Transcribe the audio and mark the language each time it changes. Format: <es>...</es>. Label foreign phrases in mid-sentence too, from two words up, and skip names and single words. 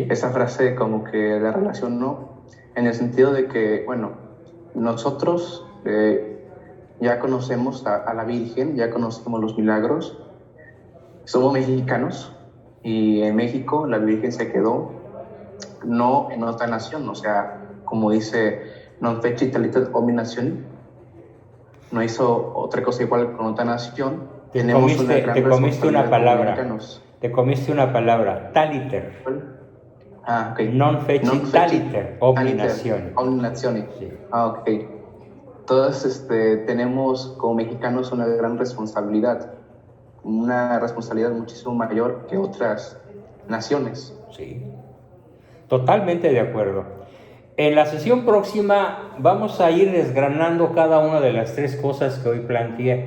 <es>Esa frase como que la relacionó en el sentido de que, bueno, nosotros ya conocemos a la Virgen, ya conocemos los milagros, somos mexicanos y en México la Virgen se quedó no en otra nación, o sea, como dice</es> <la>non fecit alitet omni nationis,</la> <es>no hizo otra cosa igual con otra nación. Te comiste una palabra,</es> <la>taliter.</la> <es>Ok.</es> <la>Non fecit taliter omni nationis. Omni nationis.</la> <es>Sí. Ok. Todos tenemos como mexicanos una gran responsabilidad, una responsabilidad muchísimo mayor que otras naciones. Sí, totalmente de acuerdo. En la sesión próxima vamos a ir desgranando cada una de las 3 cosas que hoy planteé.</es>